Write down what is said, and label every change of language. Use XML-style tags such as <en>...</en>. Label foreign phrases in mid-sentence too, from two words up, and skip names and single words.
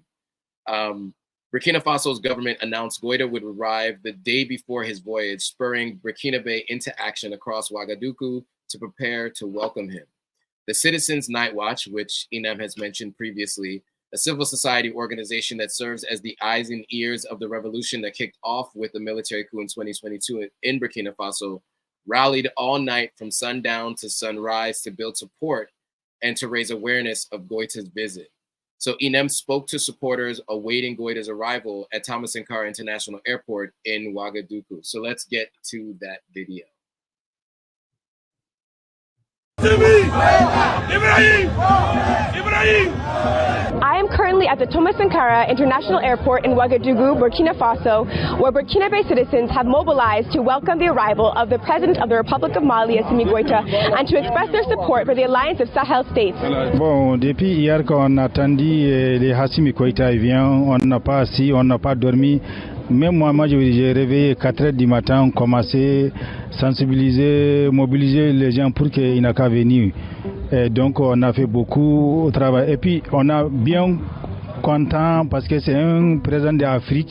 <en>Burkina Faso's government announced Goita would arrive the day before his voyage, spurring Burkinabe into action across Ouagadougou to prepare to welcome him. The Citizens Night Watch, which Inem has mentioned previously, a civil society organization that serves as the eyes and ears of the revolution that kicked off with the military coup in 2022 in Burkina Faso, rallied all night from sundown to sunrise to build support and to raise awareness of Goita's visit. So Inem spoke to supporters awaiting Goita's arrival at Thomas Sankara International Airport in Ouagadougou. So let's get to that video. I am currently at the Thomas Sankara International Airport in Ouagadougou, Burkina Faso, where Burkinabe citizens have mobilized to welcome the arrival of the President of the Republic of Mali, Assimi Goïta, and to express their support for the alliance of Sahel states.</en> <fr>Bon, depuis hier qu'on attendit les Assimi Goïta vient, on n'a pas assis, on n'a pas dormi. Même moi, j'ai réveillé 4 heures du matin, on commençait à sensibiliser, mobiliser les gens pour qu'ils n'aient qu'à venir. Et donc, on a fait beaucoup de travail. Et puis, on a bien content parce que c'est un président d'Afrique.</fr>